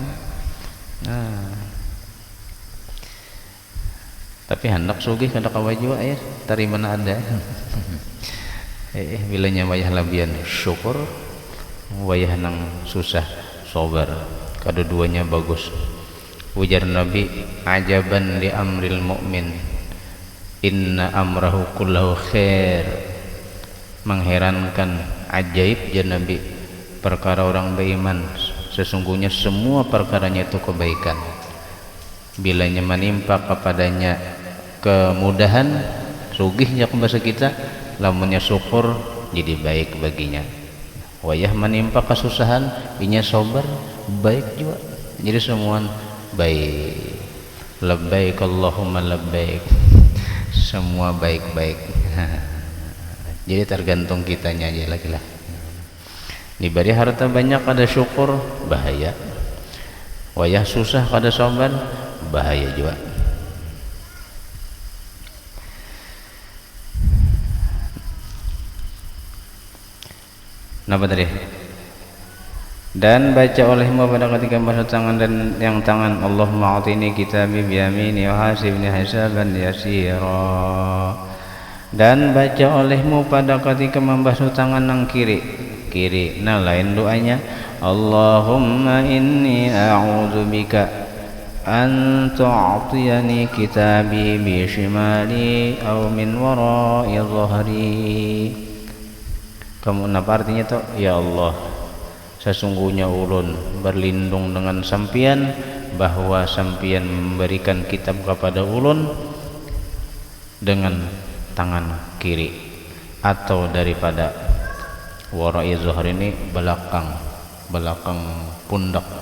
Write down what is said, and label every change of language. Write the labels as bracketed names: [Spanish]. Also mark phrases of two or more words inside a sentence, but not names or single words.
[Banjar] Nah tapi hendak sugih kada kawa jua ya dari mana ada. Bilanya wayah labian syukur, wayah nang susah sabar, kedua-duanya bagus. Ujar Nabi [Arabic] عجبا لأمر المؤمن إن أمره كله خير. [Indonesian] Mengherankan, ajaib ya Nabi perkara orang beriman, sesungguhnya semua perkaranya itu kebaikan. Bilanya menimpa kepadanya kemudahan, [Banjar] sugihnya ke bahasa kita, lamunnya syukur jadi baik baginya. Wayah menimpa kesusahan, inya sabar, baik juga. [Indonesian] Jadi semua baik. [Arabic] لبيك اللهم لبيك. [Indonesian] Semua baik-baik. Jadi tergantung kitanya aja lagi lah. [Banjar] Diberi harta banyak kada syukur bahaya, wayah susah kada sabar bahaya juga. Napa tadi? [Indonesian] Dan baca olehmu pada ketika membasuh tangan dan yang tangan, [Arabic] اللهم أعطني كتابي بيميني وحاسبني حسابا يسيرا. [Indonesian] Dan baca olehmu pada ketika membasuh tangan yang kiri. Nah lain doanya, [Arabic] اللهم إني أعوذ بك أن تؤتيني كتابي بشمالي أو من وراء ظهري. [Banjar] Kamu napa artinya toh? Ya Allah, sesungguhnya ulun berlindung dengan sampian bahwa sampian memberikan kitab kepada ulun dengan tangan kiri atau daripada [Arabic] وراء ظهور [Banjar] ini belakang pundak.